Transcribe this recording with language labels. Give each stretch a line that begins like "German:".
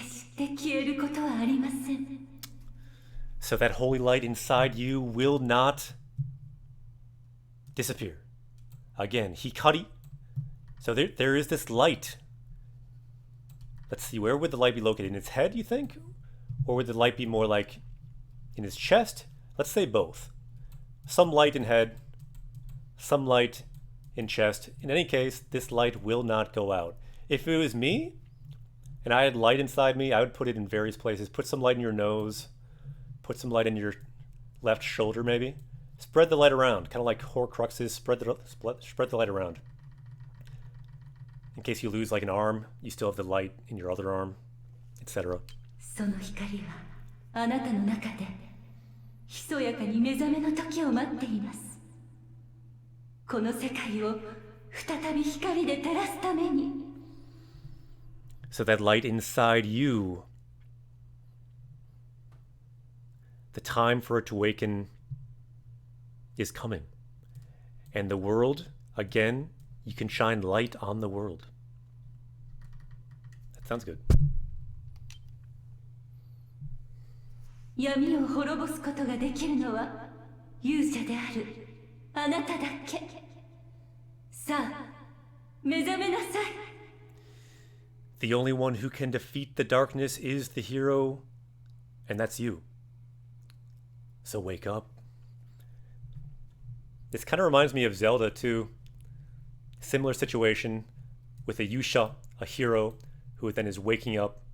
Japanese: して消えることはありません。
English: So that holy light inside you will not disappear. Again, Hikari. So there is this light. Let's see, where would the light be located? In his head, you think? Or would the light be more like in his chest? Let's say both. Some light in head, some light in chest. In any case, this light will not go out. If it was me, and I had light inside me, I would put it in various places. Put some light in your nose. Put some light in your left shoulder, maybe. Spread the light around, kind of like Horcruxes. Spread the light around. In case you lose like an arm, you still have the light in your other arm, etc.
Japanese: その光はあなたの中でひそやかに目覚めの時を待っています。この世界を再び光で照らすために。
English: So that light inside you, the time for it to awaken is coming. And the world, again, you can shine light on the world. That sounds good.
Japanese: 闇を滅ぼすことができるのは勇者であるあなただけ。さあ、目覚めなさい。
English: The only one who can defeat the darkness is the hero, and that's you. So wake up. This kind of reminds me of Zelda too. Similar situation with a Yusha, a hero, who then is waking up